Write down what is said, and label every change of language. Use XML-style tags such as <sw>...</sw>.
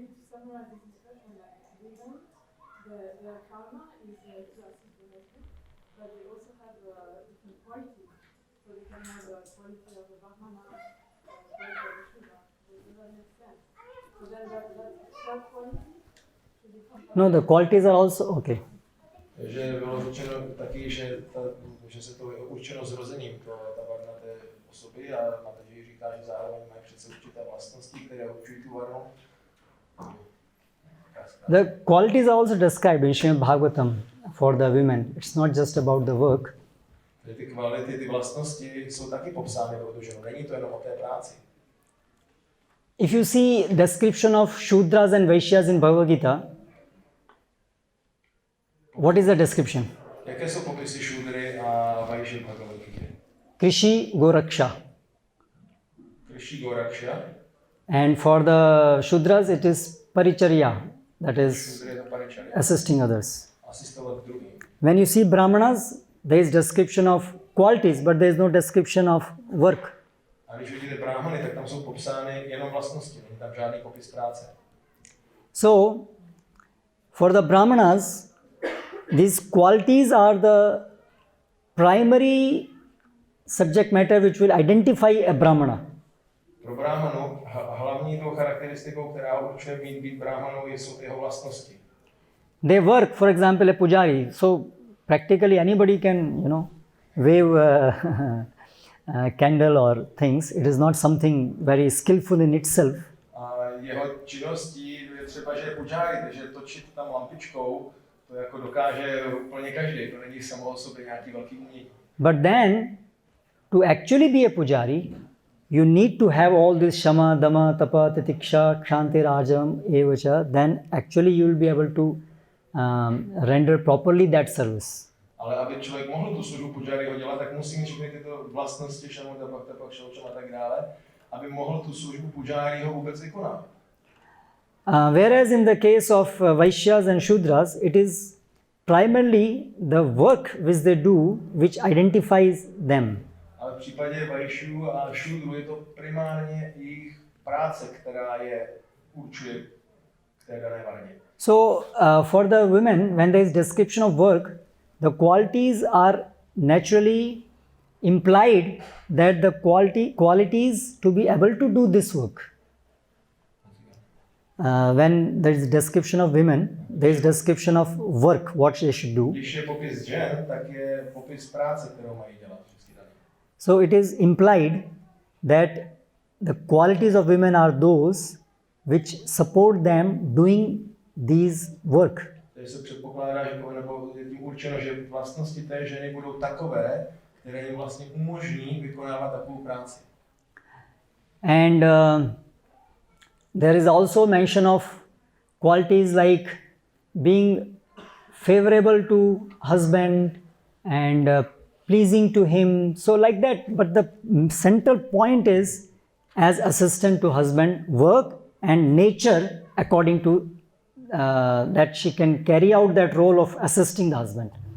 <en>Summarize this discussion, the karma is classic relation, but they also have different qualities. So they can have a quality of the Brahmana, quality of the Shudra. Does that make sense? So then that quality should become. No, the qualities are also okay.</en> <cs>Takže bylo řečeno taky, že se to je určeno zrozením, ta varna té osoby, a Mataji říká, že zároveň mají přece určité vlastnosti, které určují tu varnu.</cs> <en>The qualities are also described in Srimad Bhagavatam for the women. It's not just about the work.</en> <cs>Ty kvality, ty vlastnosti jsou taky popsány pro tu ženu, není to jenom o té práci.</cs> <en>If you see description of Shudras and Vaishyas in Bhagavad Gita, what is the description?</en> <cs>Jaké jsou popisy Šudry a Vaishya v Bhagavad Gita?</cs> <sa>Krishi Goraksha. Krishi Goraksha.</sa> <en>And for the Shudras it is Paricharya, that is assisting others.</en> <cs>Asistovat druhým.</cs> <en>When you see Brahmanas, there is description of qualities, but there is no description of work.</en> <cs>A když vidíte brahmany, tak tam jsou popsány jenom vlastnosti, není tam žádný popis práce.</cs> <en>So, for the Brahmanas, these qualities are the primary subject matter which will identify a Brahmana.</en> <cs>Pro brahmanu hlavní tou charakteristikou, která určuje být brahmanou, jsou jeho vlastnosti.</cs> <en>They work, for example, a pujari. So, practically anybody can, you know, wave a candle or things. It is not something very skillful in itself.</en> <cs>A jeho činností je třeba, že je pujári, takže točit tam lampičkou, to jako dokáže úplně každý, to není samo o sobě nějaký velký umění.</cs> <en>But then, to actually be a pujari, you need to have all this shama, dama, tapa, titiksha, kshanti, rajam, evacha, then actually you will be able to render properly that service.</en> <cs>Ale aby člověk mohl tu službu pujáriho dělat, tak musí mít všechny tyto vlastnosti, šamu, tapa, kšaučam a tak dále, aby mohl tu službu pujáriho vůbec vykonat.</cs> <en>Whereas in the case of vaishyas and shudras, it is primarily the work which they do which identifies them.</en> <cs>Ale v případě vajšů a šudru je to primárně jejich práce, která je určuje k té dané varně.</cs> <en>So for the women, when there is description of work, the qualities are naturally implied that the qualities to be able to do this work. When there is description of women, there is description of work, what they should do.</en> <cs>Když je popis žen, tak je popis práce, kterou mají dělat.</cs> <en>So it is implied that the qualities of women are those which support them doing these work.</en> <cs>Takže se předpokládá, že nebo je tím určeno, že vlastnosti té ženy budou takové, které jim vlastně umožní vykonávat takovou práci.</cs> <en>And there is also mention of qualities like being favorable to husband and pleasing to him, so like that. But the central point is, as assistant to husband, work and nature according to that she can carry out that role of assisting the husband.</en>